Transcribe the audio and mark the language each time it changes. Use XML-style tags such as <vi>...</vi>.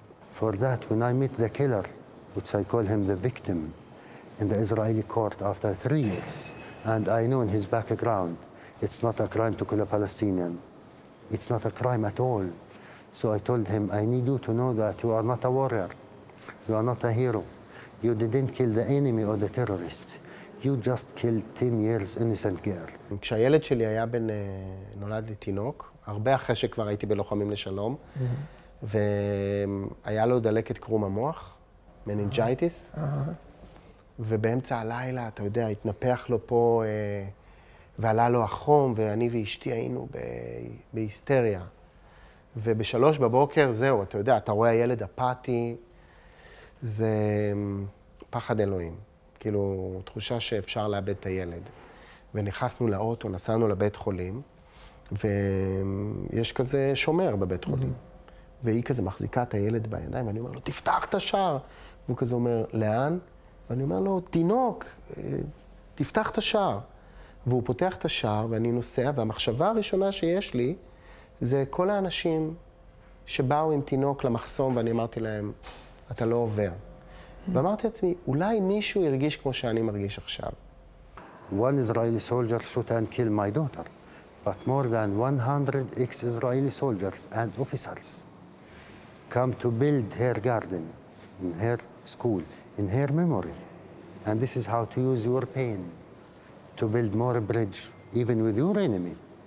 <en>For that, when I met the killer, which I call him the victim, in the Israeli court after 3 years, and I know in his background, it's not a crime to kill a Palestinian. It's not a crime at all. So I told him, I need you to know that you are not a warrior. You are not a hero. You didn't kill the enemy or the terrorist. You just killed 10 years innocent girl.</en> <he>כשהילד שלי היה נולד לי תינוק, הרבה אחרי שכבר הייתי בלוחמים לשלום, והיה לו דלקת קרום המוח, מנינג'ייטיס, ובאמצע הלילה, אתה יודע, התנפח לו פה, ועלה לו החום, ואני ואשתי היינו בהיסטריה. וב3 בבוקר, זהו, אתה יודע, אתה רואה הילד אפאתי, זה פחד אלוהים. כאילו, תחושה שאפשר לאבד את הילד. ונכנסנו לאוטו, נסענו לבית חולים, ויש כזה שומר בבית חולים. והיא כזה מחזיקה את הילד בידיים, ואני אומר לו, תפתח את השער. והוא כזה אומר, לאן? ואני אומר לו, תינוק, תפתח את השער. והוא פותח את השער, ואני נוסע, והמחשבה הראשונה שיש לי, זה כל האנשים שבאו עם תינוק למחסום, ואני אמרתי להם, אתה לא עובר. ואמרתי לעצמי, אולי מישהו ירגיש כמו שאני מרגיש עכשיו.</he> <en>One Israeli soldier shot and killed my daughter, but more than 100 ex-Israeli soldiers and officers come to build her garden, in her school, in her memory. And this is how to use your pain, to build more bridge, even with your enemy.</en>